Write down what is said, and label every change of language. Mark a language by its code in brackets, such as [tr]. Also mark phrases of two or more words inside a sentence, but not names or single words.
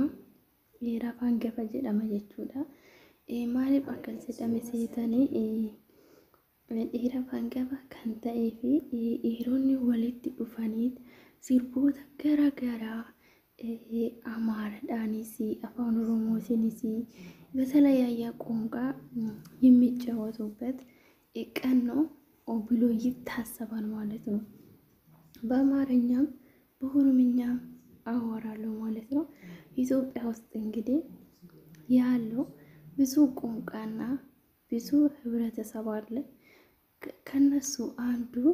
[om] Dhiiraaf hangafa jedhama jechuudha. Maaliif akkas jedhame seetanii dhiiraaf hangafa kan ta'ee fi dhiironni walitti dhufanii sirboota garaagaraa Amaaraadhaanis afaan Oromootiinis [am] በተለያየ ቋንቋ የሚጫወቱበት ቀን ነው ብሎ ይታሰባል ማለት ነው። በአማርኛም በኦሮምኛም አወራለሁ ማለት ነው። ኢትዮጵያ ውስጥ እንግዲህ ያለው ብዙ ቋንቋና ብዙ ህብረተሰብ አለ። ከነሱ አንዱ